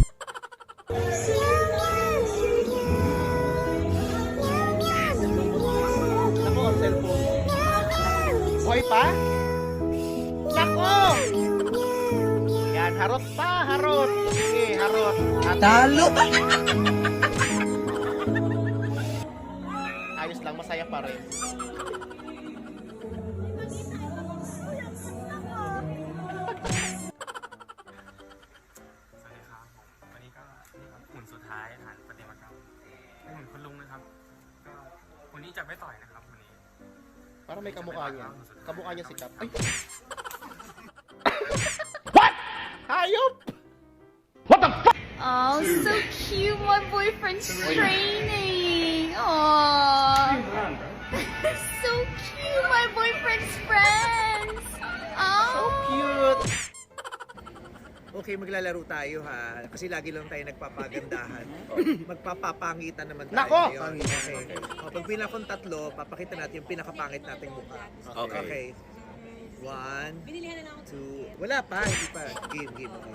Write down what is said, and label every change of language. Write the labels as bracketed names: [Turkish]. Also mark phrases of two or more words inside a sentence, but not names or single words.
[Filipino] Nako, ang cellphone. Buhay pa? Nako! Yan, harot pa, harot. Sige, harot. Talo! Ayos lang, masaya pa rin. [Thai] วันนี้ก็นี่ครับหุ่นสุดท้ายฐานประติมากรรมหุ่นคุณลุงนะครับก็วันนี้จะไม่ต่อยนะครับวันนี้ [Filipino] Parang may kamukha niya. Kamukha niya si Cap. Ay! Hayop! [English] Oh, so cute. My boyfriend's training. Oh, so cute. My boyfriend's friends. Oh, Cute! [Filipino] Okay, maglalaro tayo ha. Kasi lagi lang tayo nagpapagandahan. Magpapapangitan naman tayo Nako! ngayon. Okay. Pag pinakong tatlo, papakita natin yung pinakapangit nating mukha. Okay. 1, 2, wala pa, hindi pa. Game. Okay.